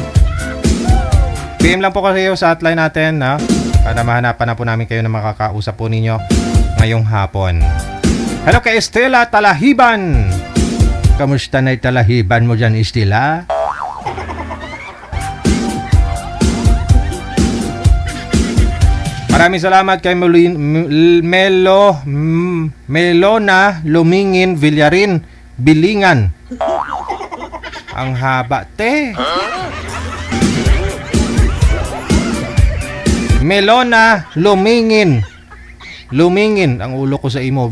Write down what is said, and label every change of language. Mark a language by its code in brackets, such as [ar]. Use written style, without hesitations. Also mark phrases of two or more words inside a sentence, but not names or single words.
[tl] PM lang po kayo sa hotline natin, na para mahanapan na po namin kayo na makakausap po ninyo ngayong hapon. Hello kay Estela Talahiban. Kamusta na Talahiban mo dyan, Estela? Maraming salamat kay Melona Lumingin Villarin Bilingan. Ang haba, te. Melona Lumingin. [hil] Lumingin ang ulo ko sa imo.